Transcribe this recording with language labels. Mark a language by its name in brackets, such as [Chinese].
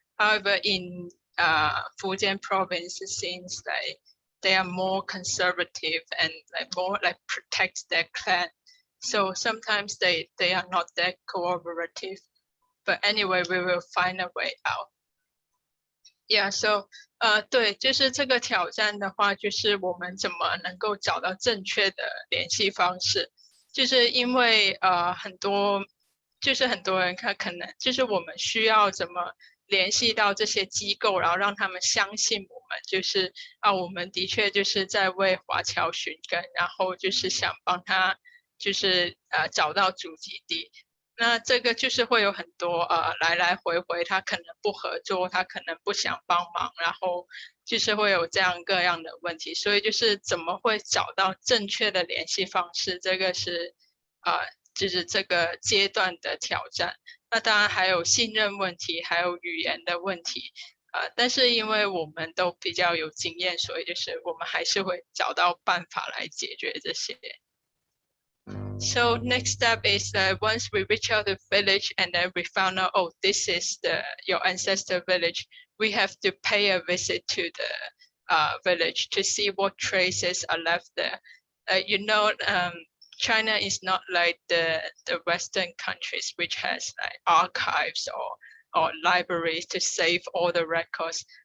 [English] However, in Fujian province, it seems like they are more conservative and like more like protect their clan. So sometimes they are not that cooperative. But anyway, we will find a way out. Yeah, so [Chinese] 对，就是这个挑战的话，就是我们怎么能够找到正确的联系方式，就是因为很多人他可能就是我们需要怎么联系到这些机构，然后让他们相信我们，就是我们的确就是在为华侨寻根，然后就是想帮他就是找到祖籍地。那这个就是会有很多来来回回，他可能不合作，他可能不想帮忙，然后就是会有这样各样的问题，所以就是怎么会找到正确的联系方式，这个是就是这个阶段的挑战。那当然还有信任问题，还有语言的问题，但是因为我们都比较有经验，所以就是我们还是会找到办法来解决这些。 [English] So next step is that once we reach out the village and then we found out, oh, this is your ancestor village, we have to pay a visit to the village to see what traces are left there. You know, China is not like the Western countries, which has like archives or libraries to save all the records.